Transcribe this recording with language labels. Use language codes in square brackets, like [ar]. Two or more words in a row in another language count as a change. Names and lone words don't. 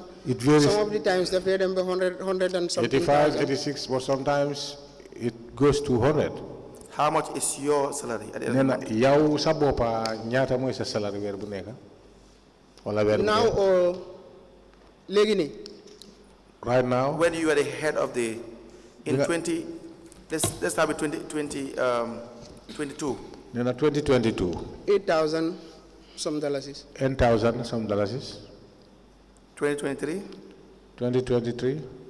[en] It varies. Some of the times [wo] daf dé dem [en] be 100 and something. 85, 86, but sometimes it goes to 100. How much is your salary at the end of the month? [wo] Yow sa bopa ñaata moy sa salary weer bu nekk? Wala weer bu [en] Now or [wo] léegi ni? [en] Right now? When you are the head of the let's start with 2022. [wo] Nena 2022. [en] 8,000 some dollars. 10,000 some dollars. 2023. 2023.